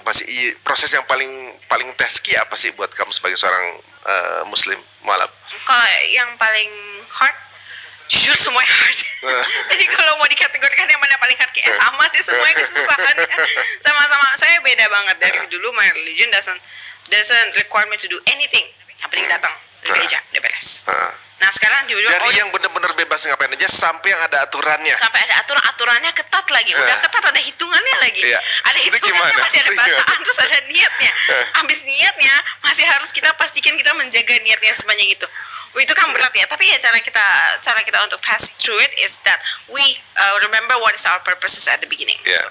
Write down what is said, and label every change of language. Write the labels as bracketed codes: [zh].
[id] Pasti proses yang paling teski apa sih buat kamu sebagai seorang muslim mualaf? Kalau yang paling hard, jujur semuanya hard. Jadi kalau mau dikategorikan yang mana paling hard, kayak sama deh semuanya kesusahannya. Sama-sama, saya beda banget dari dulu. [en] My religion doesn't require me to do anything. [id] Yang penting datang ke gereja, udah beres. Nah sekarang tiba-tiba dari yang benar-benar bebas ngapain aja sampai yang ada aturannya. Sampai ada aturannya ketat lagi. Udah ketat, ada hitungannya lagi. Ada hitungannya, masih ada bacaan, terus ada niatnya. Habis niatnya masih harus kita pastikan kita menjaga niatnya sepanjang itu. Itu kan berat ya, tapi ya cara kita untuk [en] pass through it is that we remember what is our purposes at the beginning.